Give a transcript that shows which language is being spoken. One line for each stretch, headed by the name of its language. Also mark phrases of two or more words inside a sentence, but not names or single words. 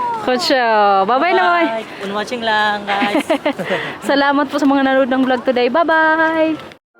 Filipino: Kutso. Bye-bye na, boy. Bye. Watching lang, guys. Salamat po sa mga nanood ng vlog today. Bye-bye.